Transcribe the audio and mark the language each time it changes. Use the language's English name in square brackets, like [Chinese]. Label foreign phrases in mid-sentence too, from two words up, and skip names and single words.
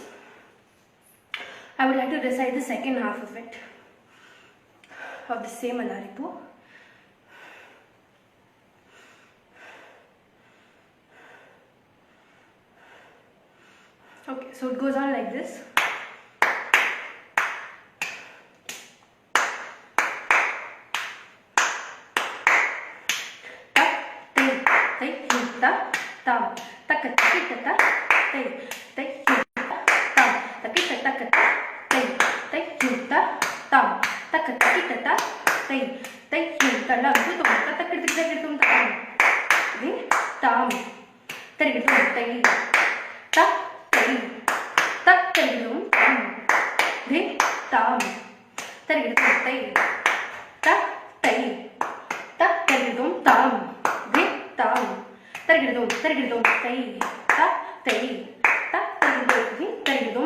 [English] I would like to recite the second half of it, of the same Alaripu. Okay, so it goes on like this. Tam taka taki taka tay tay tam taki taka tay tay tam taka taki taka tay tay lam tu tum taka taki tum tam ni tam tari tum tay ta tay ta tari tum tam ni tam tari tum tay ta tay ta tari tum tam ni tam Tarigidum, tarigidum, tay, ta, tay, ta, tarigidum, tarigidum,